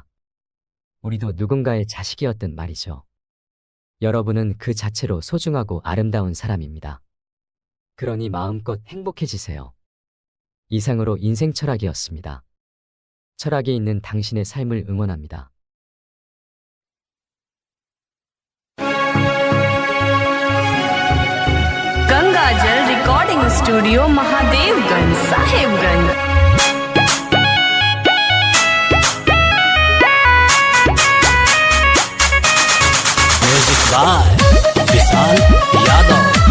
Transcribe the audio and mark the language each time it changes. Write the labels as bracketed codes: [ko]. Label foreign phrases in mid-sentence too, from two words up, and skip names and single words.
[ko] 우리도 누군가의 자식이었던 말이죠. 여러분은 그 자체로 소중하고 아름다운 사람입니다. 그러니 마음껏 행복해지세요. 이상으로 인생 철학이었습니다. 철학이 있는 당신의 삶을 응원합니다. [hi] गंगाजल रिकॉर्डिंग स्टूडियो महादेवगंज साहेबगंज [en] music by विशाल यादव।